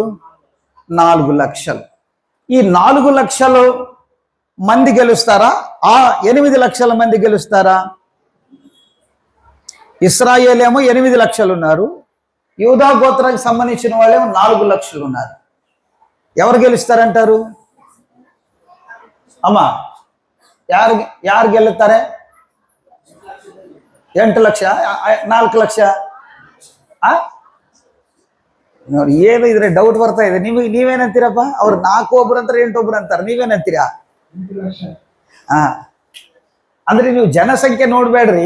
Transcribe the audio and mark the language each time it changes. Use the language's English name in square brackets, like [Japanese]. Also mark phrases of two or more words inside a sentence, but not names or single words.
[Telugu] 4 లక్షలు. ఈ 4 లక్షలు మంది గెలుస్తారా? 8 లక్షల మంది గెలుస్తారా? ఇశ్రాయేల్ ఏమో 8 లక్షలు ఉన్నారు, యూదా గోత్రానికి సంబంధించిన వాళ్ళేమో 4 లక్షలు ఉన్నారు. ఎవరు గెలుస్తారంటారు? అమ్మా, [Kannada] ಯಾರು ಗೆಲ್ಲುತ್ತಾರೆ? 8 ಲಕ್ಷ 4 ಲಕ್ಷ? ಏನು ಇದ್ರೆ ಡೌಟ್ ಬರ್ತಾ ಇದೆ. ನೀವೇನಂತೀರಪ್ಪ? ಅವ್ರು 4 ಒಬ್ರು ಅಂತಾರೆ, 8 ಒಬ್ರು ಅಂತಾರೆ, ನೀವೇನಂತೀರಾ? ಅಂದ್ರೆ ನೀವು ಜನಸಂಖ್ಯೆ ನೋಡ್ಬೇಡ್ರಿ.